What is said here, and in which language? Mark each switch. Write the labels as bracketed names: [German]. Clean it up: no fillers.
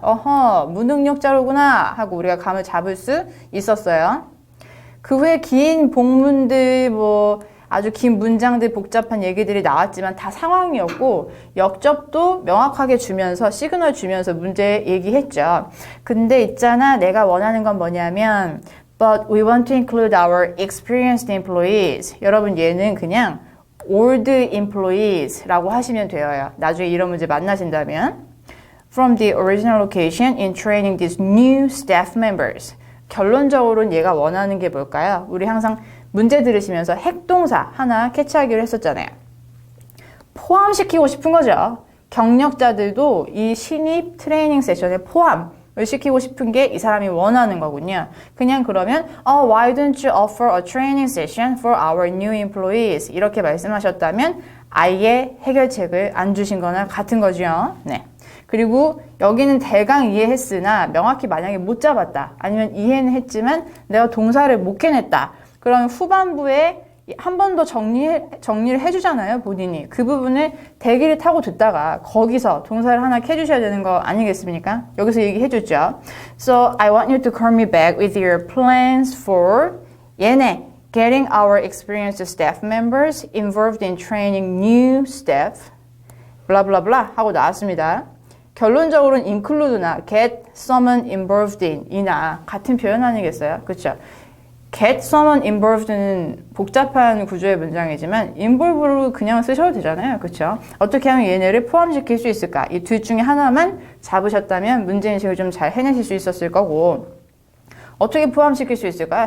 [Korean] 어허, 무능력자로구나 하고 우리가 감을 잡을 수 있었어요. 그 후에 긴 복문들 아주 긴 문장들 복잡한 얘기들이 나왔지만 다 상황이었고 역접도 명확하게 주면서 시그널 주면서 문제 얘기했죠. 근데 있잖아, 내가 원하는 건 뭐냐면 [English] But we want to include our experienced employees. [Korean] 여러분 얘는 그냥 old employees라고 하시면 돼요. 나중에 이런 문제 만나신다면 [English] From the original location in training these new staff members. [Korean] 결론적으로는 얘가 원하는 게 뭘까요? 우리 항상 문제 들으시면서 핵동사 하나 캐치하기로 했었잖아요. 포함시키고 싶은 거죠. 경력자들도 이 신입 트레이닝 세션에 포함을 시키고 싶은 게 이 사람이 원하는 거군요. 그냥 그러면 [English] Why don't you offer a training session for our new employees? [Korean] 이렇게 말씀하셨다면 아예 해결책을 안 주신 거나 같은 거죠. 네. 그리고 여기는 대강 이해했으나 명확히 만약에 못 잡았다. 아니면 이해는 했지만 내가 동사를 못 해냈다. 그럼 후반부에 한 번 더 정리를 해주잖아요, 본인이. 그 부분을 대기를 타고 듣다가 거기서 동사를 하나 캐주셔야 되는 거 아니겠습니까? 여기서 얘기해줬죠. [English] So, I want you to call me back with your plans for [Korean] 얘네, [English] getting our experienced staff members involved in training new staff, [Korean] 블라블라블라 하고 나왔습니다. 결론적으로는 include나 get someone involved in 이나 같은 표현 아니겠어요? 그렇죠? get someone involved는 복잡한 구조의 문장이지만 involve로 그냥 쓰셔도 되잖아요. 그렇죠? 어떻게 하면 얘네를 포함시킬 수 있을까? 이 둘 중에 하나만 잡으셨다면 문제인식을 좀 잘 해내실 수 있었을 거고 어떻게 포함시킬 수 있을까요?